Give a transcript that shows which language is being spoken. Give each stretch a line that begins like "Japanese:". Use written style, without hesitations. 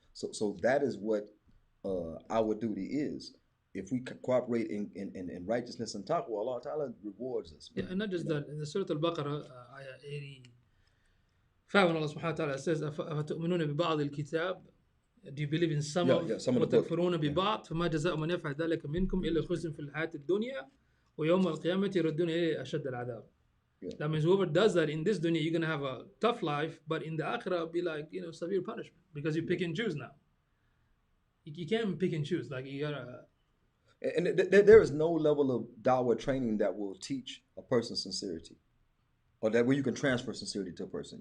English: So that is what our duty is. If we cooperate in righteousness and taqwa, Allah Ta'ala rewards us. Yeah, and not just that. In the Surah Al-Baqarah, ayah 85, Allah subhanahu wa ta'ala says,
Arabic: أفتؤمنون ببعض الكتاب?
English: Do you believe in some of some of the book.
Arabic: وتكفرون ببعض فما جزاء من يفعل ذلك منكم إلا خزي في الحياة الدنيا ويوم القيامة يردون إليه أشد العذاب.
English: That means whoever does that in this dunya, you're going to have a tough life, but in the akhirah, it'll be like, severe punishment because you pick and choose now. You can't pick and choose. Like, you gotta. And there is no level of dawah training that will teach a person sincerity, or that where you can transfer sincerity to a person.